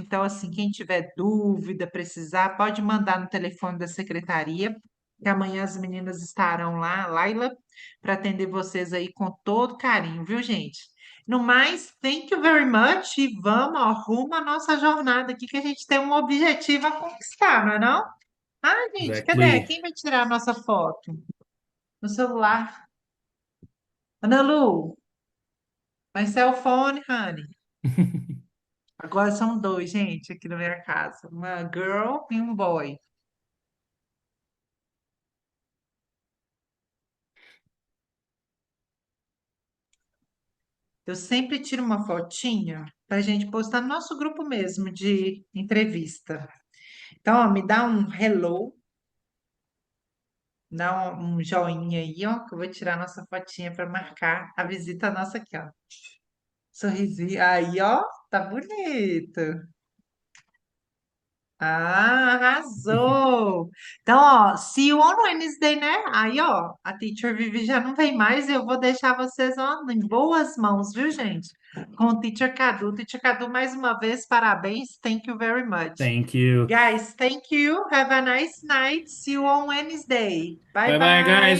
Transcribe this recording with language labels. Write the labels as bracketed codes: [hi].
[pt] Então, assim, quem tiver dúvida, precisar, pode mandar no telefone da secretaria, que amanhã as meninas estarão lá, Laila, para atender vocês aí com todo carinho, viu, gente? No mais, [en] thank you very much [pt] e vamos, ó, rumo à nossa jornada aqui, que a gente tem um objetivo a conquistar, não é não? Ah, gente, cadê? [en] Exactly. [pt] Quem vai tirar a nossa foto? No celular. [en] Ana Lu, my cell phone, honey. [pt] Agora são dois, gente, aqui na minha casa. Uma girl e um boy. Eu sempre tiro uma fotinha para a gente postar no nosso grupo mesmo de entrevista. Então, ó, me dá um hello, dá um joinha aí, ó, que eu vou tirar nossa fotinha para marcar a visita nossa aqui, ó. Sorrisinho. Aí, ó, tá bonito. Ah, arrasou! Então, ó, [en] see you on Wednesday, né? [pt] Aí, ó, a Teacher Vivi já não vem mais e eu vou deixar vocês, ó, em boas mãos, viu, gente? Com o Teacher Cadu. Teacher Cadu, mais uma vez, parabéns. [en] Thank you very much. Thank you. Guys, thank you. Have a nice night. See you on Wednesday. Bye, Bye bye, guys.